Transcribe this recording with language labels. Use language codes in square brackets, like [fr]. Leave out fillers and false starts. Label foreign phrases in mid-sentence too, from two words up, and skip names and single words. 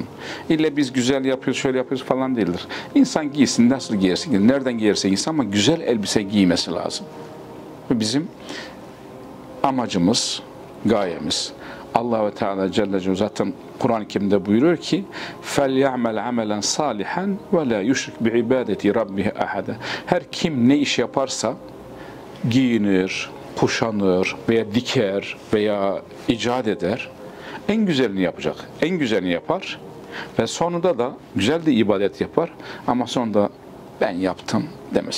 [tr] İlle biz güzel yapıyoruz, şöyle yapıyoruz falan değildir. İnsan giysin, nasıl giyerse, nereden giyerse insan ama güzel elbise giymesi lazım. Ve bizim amacımız, gayemiz. Allah-u Teala [ar] جل جلاله [tr] zaten Kur'an-ı Kerim'de buyuruyor ki [ar] فَلْيَعْمَلْ عَمَلًا صَالِحًا وَلَا يُشْرِكْ بِعِبَادَةِ رَبِّهِ أَحَدًا. [tr] Her kim ne iş yaparsa giyinir, kuşanır veya diker veya icat eder, en güzelini yapacak. En güzelini yapar ve sonunda da güzel de ibadet yapar ama sonunda ben yaptım demez.